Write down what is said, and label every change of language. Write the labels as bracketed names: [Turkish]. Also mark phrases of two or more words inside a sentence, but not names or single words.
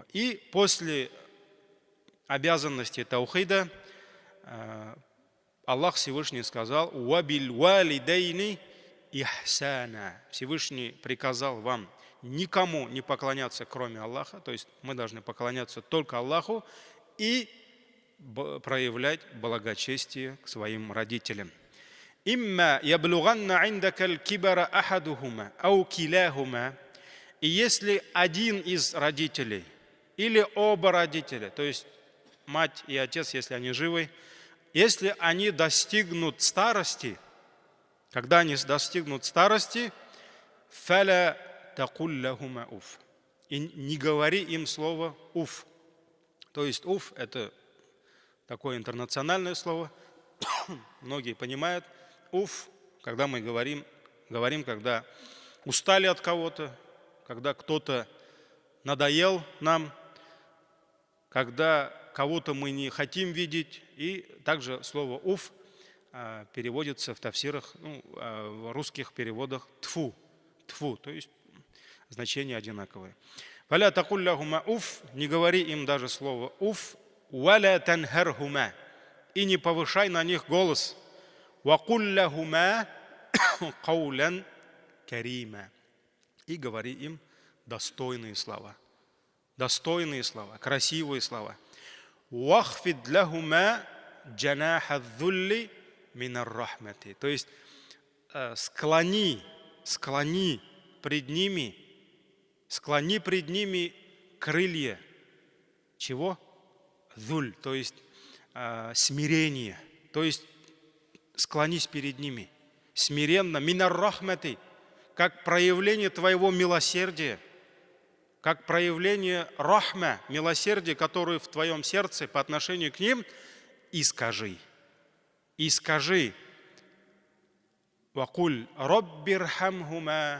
[Russian] И после обязанности таухида Аллах Всевышний сказал: [Arabic] «وبالوالدين إحسانا». [Russian] Всевышний приказал вам никому не поклоняться, кроме Аллаха, то есть мы должны поклоняться только Аллаху и проявлять благочестие к своим родителям. [Arabic] «إما يبلغن عندك الكبر أحدهما أو كلاهما». [Russian] И если один из родителей или оба родителя, то есть мать и отец, если они живы, если они достигнут старости, когда они достигнут старости, [Arabic] فلا تقل لهما أف. [Russian] И не говори им слово уф. То есть уф – это такое интернациональное слово. Многие понимают. Уф, когда мы говорим, когда устали от кого-то, когда кто-то надоел нам, когда кого-то мы не хотим видеть. И также слово уф переводится в тафсирах, в русских переводах тфу. Тфу, то есть значение одинаковое. [Arabic] «ولا تقل لهما أف», [Russian] не говори им даже слово уф, [Arabic] «ولا تنهرهما», [Russian] и не повышай на них голос, [Arabic] «وقل لهما قولا كريما», [Russian] и говори им достойные слова, красивые слова. [Arabic] «واخفض لهما جناح الذل من الرحمة», [Russian] то есть склони пред ними крылья. Чего? Зуль, то есть смирение. То есть склонись перед ними. Смиренно. [Arabic] من الرحمة. [Russian] Как проявление твоего милосердия. Как проявление рахма, милосердия, которое в твоем сердце по отношению к ним. И скажи. [Arabic] وقل رب ارحمهما.